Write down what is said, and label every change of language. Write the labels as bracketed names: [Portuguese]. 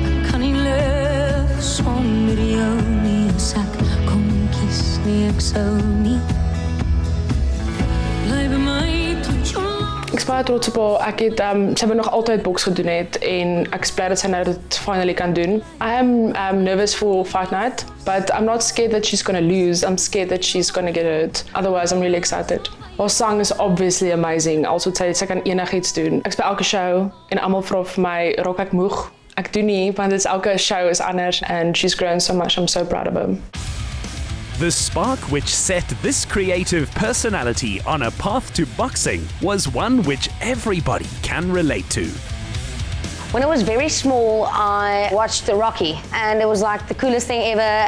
[Afrikaans] Kan nie leef sonder jou nie, sak kom kies nie ek sou nie. Bly by my tot jou. Ek is baie trots op haar. Ek het sy het nog altyd boks gedoen het en ek is bly dat sy nou dit finally kan doen. [English] I am nervous for fight night, but I'm not scared that she's going to lose. I'm scared that she's going to get hurt. Otherwise, I'm really excited. [Afrikaans] Haar sang is obviously amazing. Also sy kan enigiets doen. Ek speel elke show en almal vra vir my, raak ek moeg? Ek doen nie, want elke show is anders [English] and she's grown so much. I'm so proud of her. The spark which set this creative personality on a path to boxing was one which everybody can relate to. When I was very small, I watched Rocky, and it was like the coolest thing ever.